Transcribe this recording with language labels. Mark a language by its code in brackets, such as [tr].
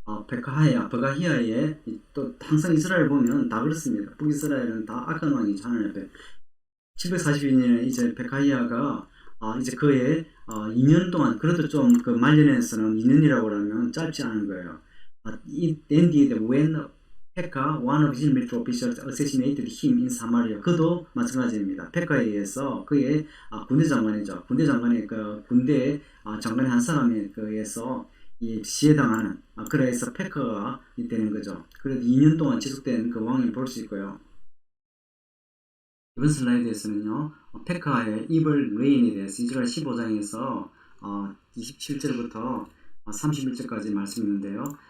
[ko] 베카하야 바가히야에 또 항상 이스라엘 보면 다 그렇습니다. 북이스라엘은 다 악한 왕이죠. 하나님 앞에 742년에 이제 베카이아가 이제 그의 2년 동안 그래도 좀 그 말년에서는 2년이라고 하면 짧지 않은 거예요. [en] It ended when Pekah, one of his military officials, assassinated him in Samaria. [ko] 그도 마찬가지입니다. 페카에 의해서 그의 군대 장관이죠. 군대 장관이 그 군대 장관의 한 사람에 의해서 시해당하는 그래서 페카가 되는 거죠. 그래도 2년 동안 지속된 그 왕을 볼 수 있고요. 이번 슬라이드에서는요, 페카의 [en] evil reign [ko] 에 대해서 이스라엘 15장에서 27절부터 31절까지 말씀있는데요.